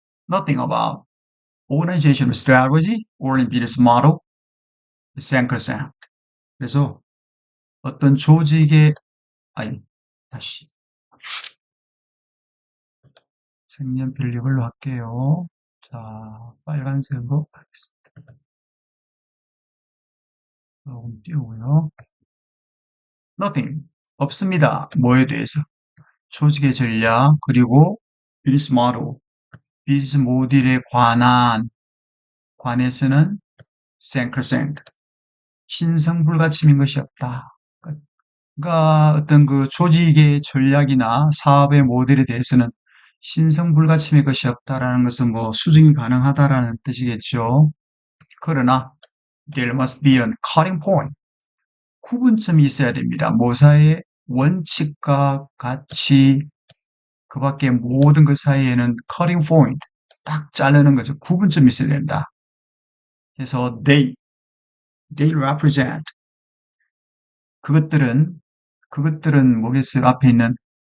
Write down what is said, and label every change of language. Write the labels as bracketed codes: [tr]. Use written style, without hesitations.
[en] Nothing about organizational strategy or business model is sacrosanct. [ko] 그래서 어떤 조직의 아니 다시 색연필 이걸로 할게요. 자, 빨간색으로 하겠습니다. 조금 띄우고요. Nothing, 없습니다. 뭐에 대해서? 조직의 전략, 그리고 비즈니스 모델, 비즈니스 모델에 관해서는 sacrosanct, 신성불가침인 것이 없다. 그러니까 어떤 그 조직의 전략이나 사업의 모델에 대해서는 신성불가침의 것이 없다라는 것은 뭐 수정이 가능하다라는 뜻이겠죠. 그러나 [en] there must be a cutting point. [ko] 구분점이 있어야 됩니다. 모사의 원칙과 가치, 그 밖에 모든 것 사이에는 cutting point, 딱 자르는 거죠. 구분점이 있어야 된다. 그래서 [en] they represent, [ko] 그것들은 뭐겠어요? 앞에 있는